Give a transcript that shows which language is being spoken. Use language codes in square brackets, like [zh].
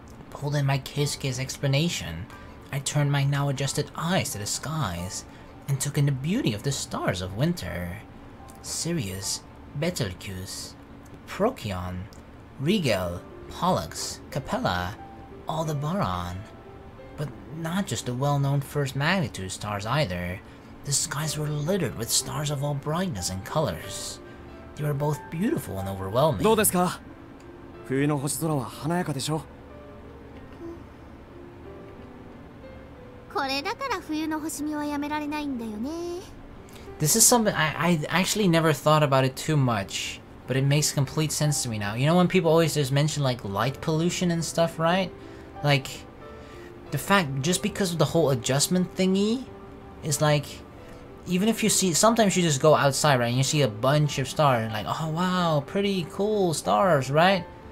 [en] Pulled in by Keisuke's explanation, I turned my now adjusted eyes to the skies and took in the beauty of the stars of winter. Sirius, Betelgeuse, Procyon, Rigel, Pollux, Capella, Aldebaran. But not just the well-known 1st magnitude stars either. The skies were littered with stars of all brightness and colors. They were both beautiful and overwhelming. [ja] どうですか？冬の星空は華やかでしょ？これだから冬の星見はやめられないんだよね。 [en] This is something I actually never thought about it too much, but it makes complete sense to me now. You know when people always just mention like light pollution and stuff, right? Like the fact just because of the whole adjustment thingy is like, even if you see, sometimes you just go outside, right, and you see a bunch of stars and like, oh wow, pretty cool stars, right?